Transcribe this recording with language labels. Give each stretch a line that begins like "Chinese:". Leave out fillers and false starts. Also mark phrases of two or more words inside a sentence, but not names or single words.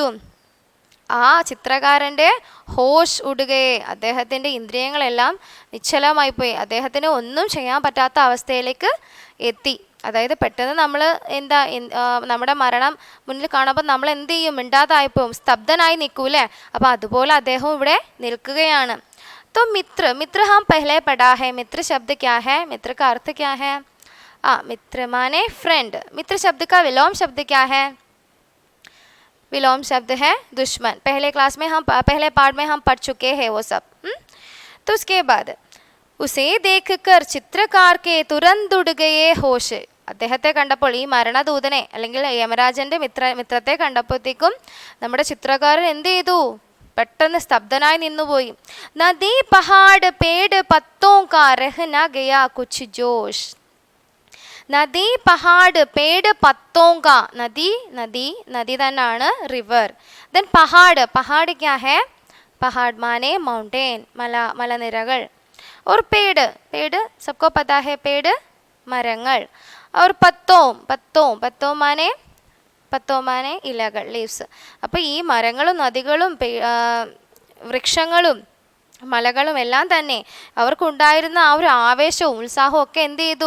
Malayalam: ആ ചിത്രകാരൻ്റെ
Hindi: होश उड़ गए,
Malayalam: അദ്ദേഹത്തിൻ്റെ ഇന്ദ്രിയങ്ങളെല്ലാം നിശ്ചലമായി പോയി. അദ്ദേഹത്തിന് ഒന്നും ചെയ്യാൻ പറ്റാത്ത അവസ്ഥയിലേക്ക് എത്തി. അതായത് പെട്ടെന്ന് നമ്മൾ നമ്മുടെ മരണം മുന്നിൽ കാണുമ്പോൾ നമ്മൾ എന്ത് ചെയ്യും? മിണ്ടാതായിപ്പോവും, സ്തബ്ധനായി നിൽക്കൂലേ? അപ്പോൾ അതുപോലെ അദ്ദേഹം ഇവിടെ നിൽക്കുകയാണ്.
Hindi: तो मित्र हम पहले पढ़ा है. मित्र शब्द क्या है? मित्र का अर्थ क्या है? मित्र माने फ्रेंड. मित्र शब्द का विलोम शब्द क्या है? विलोम शब्द है दुश्मन. पहले क्लास में पहले पार्ट में हम पढ़ चुके हैं वो सब. तो उसके बाद उसे देख कर चित्रकार के तुरंत उड़ गए होश.
Malayalam: അദ്ദേഹത്തെ കണ്ടപ്പോൾ, ഈ മരണദൂതനെ അല്ലെങ്കിൽ യമരാജന്റെ മിത്രത്തെ കണ്ടപ്പോഴത്തേക്കും നമ്മുടെ ചിത്രകാരൻ എന്ത് ചെയ്തു? പെട്ടെന്ന് സ്തബ്ധനായി നിന്നുപോയി.
Hindi: नदी पहाड़ पेड़ पत्तों का रह न गया कुछ जोश. नदी पहाड़ पेड़ पत्तों का.
Malayalam: നദി തന്നെയാണ് റിവർ. ദെൻ
Hindi: पहाड़ क्या है?
Malayalam: പഹാഡ് മാനെ മൗണ്ടെയിൻ, മലനിരകൾ.
Hindi: और पेड़ सबको पता है, पेड़ മരങ്ങൾ.
Malayalam: और പത്തോ മാനെ ഇലകൾ, ലീവ്സ്. അപ്പോൾ ഈ മരങ്ങളും നദികളും വൃക്ഷങ്ങളും മലകളും എല്ലാം തന്നെ അവർക്കുണ്ടായിരുന്ന ആ ഒരു ആവേശവും ഉത്സാഹവും ഒക്കെ എന്ത് ചെയ്തു?